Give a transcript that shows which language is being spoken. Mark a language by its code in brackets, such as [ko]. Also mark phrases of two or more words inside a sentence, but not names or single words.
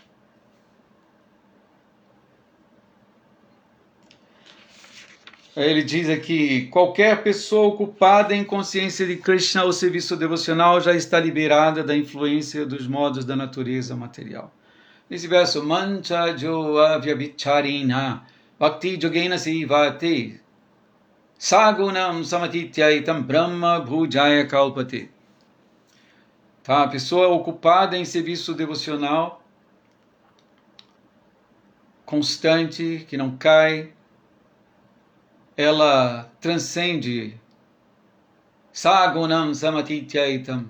[pt] Ele diz aqui, qualquer pessoa ocupada em consciência de Krishna ao serviço devocional já está liberada da influência dos modos da natureza material. Nesse verso, [sa] माञ्च यो अव्यभिचारिण भक्ति योगेन सेवते सगुणम् समतीत्यैतम् ब्रह्म भूयाय कल्पते. [pt] Tá, a pessoa ocupada em serviço devocional constante, que não cai, ela transcende [sa] सगुणम् समतीत्यैतम्.